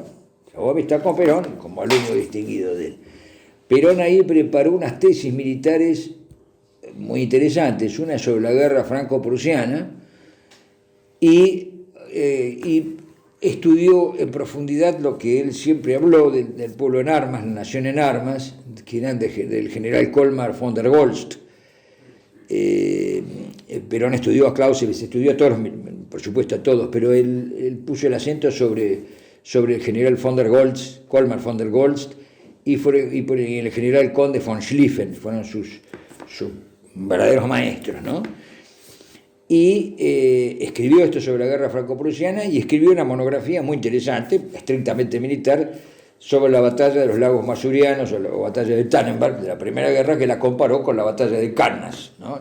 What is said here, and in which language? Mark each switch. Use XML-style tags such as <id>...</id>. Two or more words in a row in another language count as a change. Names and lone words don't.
<es>Trabó amistad con Perón como alumno distinguido de él. Perón ahí preparó unas tesis militares muy interesantes, una sobre la guerra franco-prusiana, y estudió en profundidad lo que él siempre habló del pueblo en armas, la nación en armas, que eran del general Colmar von der Goltz. Perón estudió a Clausewitz, estudió a todos, por supuesto a todos, pero él puso el acento sobre el general von der Goltz, Colmar von der Goltz, y el general Conde von Schlieffen, fueron sus verdaderos maestros, ¿no? Y escribió esto sobre la guerra franco-prusiana y escribió una monografía muy interesante, estrictamente militar, sobre la batalla de los lagos Masurianos o la batalla de Tannenberg de la Primera Guerra, que la comparó con la batalla de Cannas, ¿no?</es>